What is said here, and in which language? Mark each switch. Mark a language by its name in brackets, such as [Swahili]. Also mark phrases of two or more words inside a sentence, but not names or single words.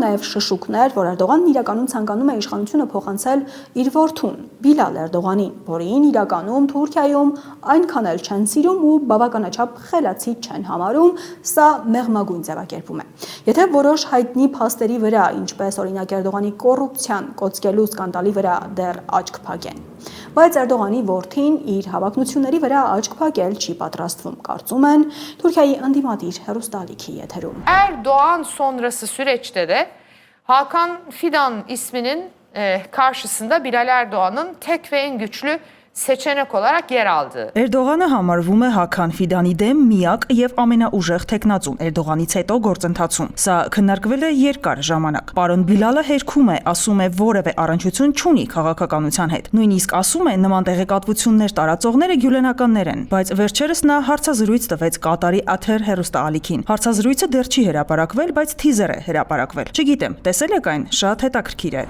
[Armenian] նաև շշուկներ, որ Էրդողանն իրականում ցանկանում է իշխանությունը փոխանցել իր որդուն Բիլալ Էրդողանին, որին իրականում Թուրքիայում այնքան էլ չեն սիրում ու բավականաչափ խելացի չեն համարում, սա մեղմագույն ձևակերպում է։ Եթե որոշ հայտնի փաստերի վրա, ինչպես օրինակ Էրդողանի կոռուպցիան կոծկելու սկանդալի վրա դեռ աչք փակեն, բայց Էրդողանի որդին իր հավակնությունների վրա աչք փակել չի պատրաստվում, կարծում են Türkiye'yi ընդդիմադիր հեռուստալիքի եթերում։ [Turkish] Erdoğan sonrası süreçte de Hakan Fidan isminin karşısında Bilal Erdoğan'ın tek ve en güçlü seçenek olarak yer aldı. [Armenian] Էրդողանը համարվում է Հական Ֆիդանի դեմ միակ եւ ամենաուժեղ տեխնացուն Էրդողանից հետո գործընթացում։ Սա քննարկվել է երկար ժամանակ։ Պարոն Բիլալը հերքում է, ասում է որևէ առնչություն չունի քաղաքականության հետ։ Նույնիսկ ասում է նման տեղեկատվություններ տարածողները գյուլենականներ են, բայց վերջերս նա հարցազրույց տվեց Կատարի Աթեր հեռուստաալիքին։ Հարցազրույցը դեռ չի հրապարակվել, բայց թիզեր է հրապարակվել։ Չգիտեմ, տեսել եք այն, շատ հետաքրքիր է։